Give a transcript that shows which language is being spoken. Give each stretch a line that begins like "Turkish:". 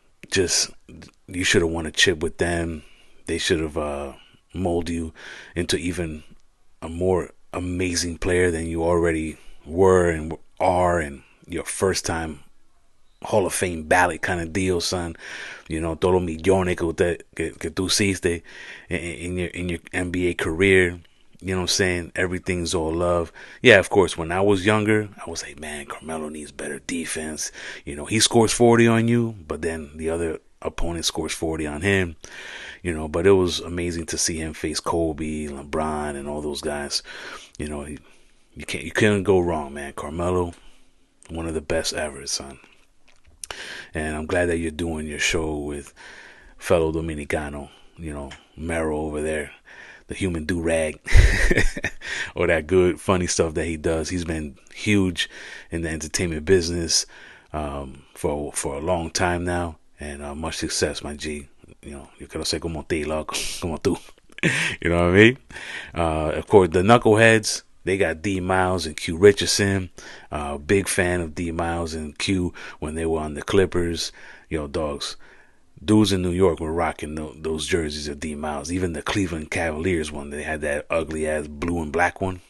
English: Just, you should have won a chip with them. They should have molded you into even a more amazing player than you already were and are, and your first time Hall of Fame ballot kind of deal, son.
Spanish: Todos los millones que tú hiciste
English: in your NBA career. You know what I'm saying? Everything's all love. Yeah, of course, when I was younger, I was like, man, Carmelo needs better defense. He scores 40 on you, but then the other opponent scores 40 on him. But it was amazing to see him face Kobe, LeBron, and all those guys. You couldn't go wrong, man. Carmelo, one of the best ever, son. And I'm glad that you're doing your show with fellow Dominicano, Mero over there, the human do-rag, or that good, funny stuff that he does. He's been huge in the entertainment business for a long time now, and much success, my G.
Spanish: Yo quiero ser como ti, loco, como tú.
English: You know what I mean? Of course, the Knuckleheads, they got D Miles and Q Richardson. Big fan of D Miles and Q when they were on the Clippers. Dogs. Dudes in New York were rocking those jerseys of D Miles. Even the Cleveland Cavaliers one, they had that ugly ass blue and black one.